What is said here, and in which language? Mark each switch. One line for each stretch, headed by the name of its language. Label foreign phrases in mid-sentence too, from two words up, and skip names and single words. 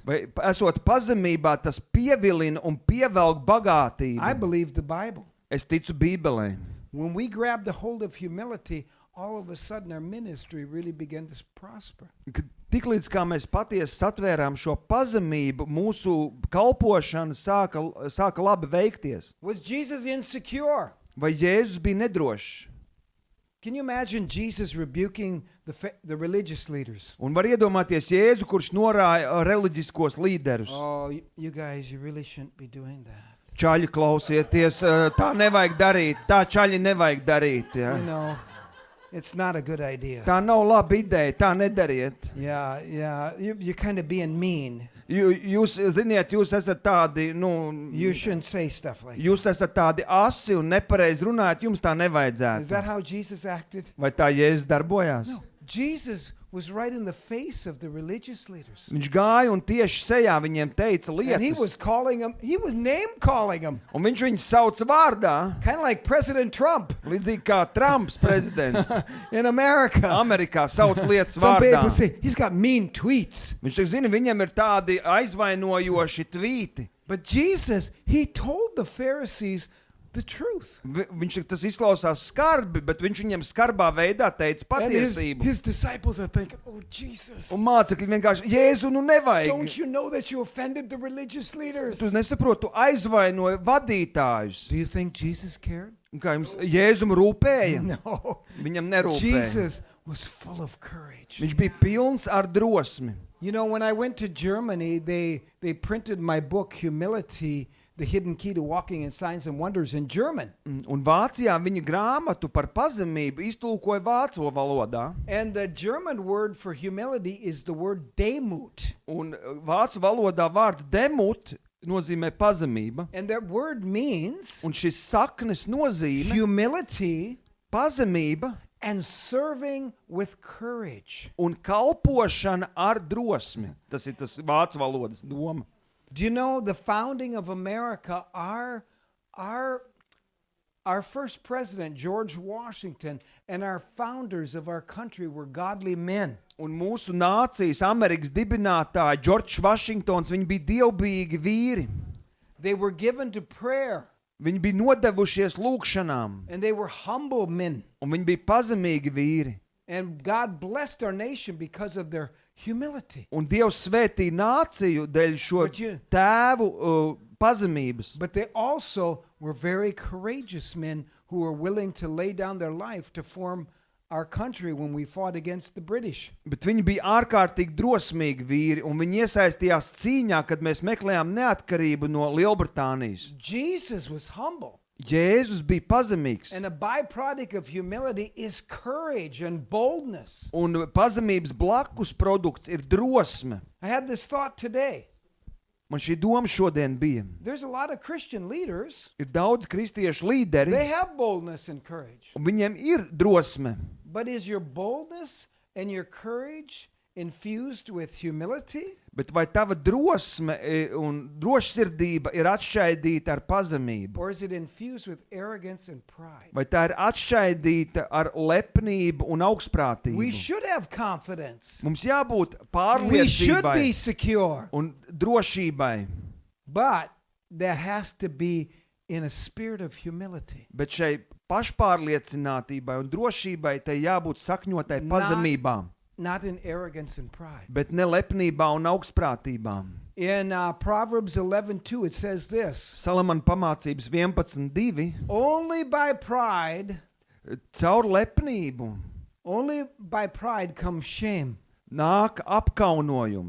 Latvian: Vai esot pazemībā, tas pievilina un pievelk
English: I
Latvian: bagātību.
English: believe the Bible.
Latvian: Es ticu Bībelē.
English: When we grabbed a hold of humility, all of a sudden our ministry really began to prosper.
Latvian: Tiklīdz kā mēs patiesi satvērām šo pazemību, mūsu kalpošana sāka labi veikties.
English: Was Jesus insecure?
Latvian: Vai Jēzus bija nedrošs?
English: Can you imagine Jesus rebuking the religious leaders?
Latvian: Un var iedomāties Jēzu, kurš norāja reliģiskos līderus.
English: Oh, you guys, you really shouldn't be doing that.
Latvian: Čaļi, klausieties, tā nevajag darīt, tā čaļi nevajag darīt. Ja?
English: You know, it's not a good idea.
Latvian: Tā nav laba ideja, tā nedariet.
English: Yeah, you're kind of being mean.
Latvian: Jūs ziniet, jūs esat tādi,
English: You shouldn't say stuff like that.
Latvian: jūs esat tādi asi un nepareizi runājat, jums tā
English: Is
Latvian: nevajadzētu.
English: that how Jesus acted?
Latvian: Vai tā Jēzus darbojās?
English: No. Jesus was right in the face of the religious leaders.
Latvian: Viņš gāja un tieši sejā viņiem teica
English: And he was
Latvian: lietas.
English: calling them, he was name calling them,
Latvian: Un viņš viņus sauca vārdā,
English: kind of like President Trump
Latvian: līdzīgi kā Trumps prezidents.
English: in America.
Latvian: Amerikā sauc lietas
English: Some
Latvian: vārdā.
English: people say he's got mean tweets.
Latvian: Viņš saka, zina, viņam ir tādi aizvainojoši tvīti.
English: But Jesus, he told the Pharisees the truth.
Latvian: Viņš saka, tas izklausās skarbi, bet viņš viņiem skarbā veidā teica
English: And
Latvian: patiesību.
English: his disciples are thinking, oh, Jesus,
Latvian: Un mācekļi vienkārši, Jēzu, nu nevajag.
English: don't you know that you offended the religious leaders?
Latvian: Tu nesaproti, tu aizvainoji vadītājus.
English: Do you think Jesus cared?
Latvian: Un kā jums Jēzum rūpēja?
English: No.
Latvian: Viņam nerūpēja.
English: Jesus was full of courage.
Latvian: Viņš bija pilns ar drosmi.
English: You know, when I went to Germany, they printed my book, Humility, The Hidden Key to Walking in Signs and Wonders, in German.
Latvian: Un Vācijā viņa grāmatu par pazemību iztulkoja vācu valodā.
English: And the German word for humility is the word Demut.
Latvian: Un vācu valodā vārds demut nozīmē pazemība.
English: And that word means
Latvian: Un šis saknes nozīme
English: humility
Latvian: pazemība
English: and serving with courage.
Latvian: un kalpošana ar drosmi. Tas ir tas vācu valodas doma.
English: Do you know the founding of America, our first president, George Washington, and our founders of our country were godly men.
Latvian: Un mūsu nācijas, Amerikas dibinātāji, Džordžs Vašingtons, viņi bija dievbijīgi vīri.
English: They were given to prayer,
Latvian: Viņi bija nodevušies lūgšanām,
English: and they were humble men.
Latvian: un viņi bija pazemīgi vīri.
English: And God blessed our nation because of their humility.
Latvian: Un Dievs svētīja nāciju dēļ šo
English: Bet you-
Latvian: tēvu pazemības.
English: But they also were very courageous men who were willing to lay down their life to form our country when we fought against the British.
Latvian: Bet viņi bija ārkārtīgi drosmīgi vīri, un viņi iesaistījās cīņā, kad mēs meklējām neatkarību no Lielbritānijas.
English: Jesus was humble.
Latvian: Jēzus bija pazemīgs,
English: And a byproduct of humility is courage and boldness.
Latvian: un pazemības blakus produkts ir drosme.
English: I had this thought today.
Latvian: Man šī doma šodien bija.
English: There's a lot of Christian leaders.
Latvian: Ir daudz kristiešu līderi,
English: They have boldness and courage.
Latvian: un viņiem ir drosme.
English: But is your boldness and your courage infused with humility?
Latvian: Bet vai tava drosme un drošsirdība ir atšķaidīta ar pazemību?
English: Or is it infused with arrogance and pride?
Latvian: Vai tā ir atšķaidīta ar lepnību un augstprātību?
English: We should have confidence.
Latvian: Mums jābūt
English: We should be
Latvian: pārliecībai
English: secure.
Latvian: un drošībai,
English: But that has to be in a spirit of humility.
Latvian: bet šai pašpārliecinātībai un drošībai tai jābūt sakņotai pazemībā,
English: Not in arrogance and pride.
Latvian: bet ne lepnībā un augstprātībā.
English: In Proverbs 11:2 it says this.
Latvian: Salamana pamācības 11.2.
English: Only by pride
Latvian: Caur
English: pride comes shame.
Latvian: nāk apkaunojums.